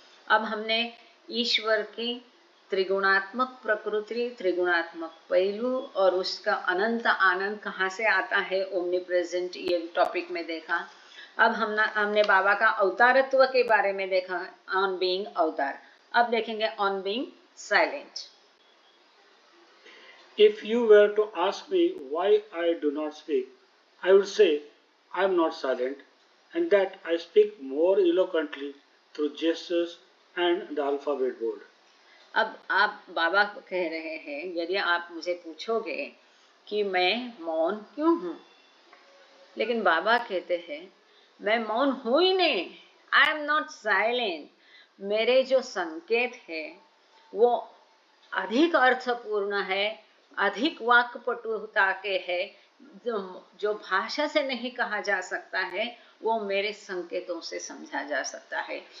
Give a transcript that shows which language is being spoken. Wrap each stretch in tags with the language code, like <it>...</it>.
<hi>अब हमने ईश्वर की त्रिगुणात्मक प्रकृति, त्रिगुणात्मक पहलू, और उसका अनंत आनंद कहाँ से आता है, ओमनी प्रेजेंट, ये टॉपिक में देखा. अब हमने बाबा का अवतारत्व के बारे में देखा,</hi> <en>On being Avatar.</en> <hi>अब देखेंगे</hi> <en>On being silent. If you were to ask me why I do not speak, I would say I am not silent and that I speak more eloquently through gestures and the alphabet board.</en> <hi>अब आप बाबा कह रहे हैं, यदि आप मुझे पूछोगे कि मैं मौन क्यों हूँ, लेकिन बाबा कहते हैं मैं मौन हूँ ही नहीं,</hi> <en>I am not silent.</en> <hi>मेरे जो संकेत है वो अधिक अर्थपूर्ण है, अधिक वाक्पटुता के है, जो भाषा से नहीं कहा जा सकता है वो मेरे संकेतों से समझा जा सकता है।</hi>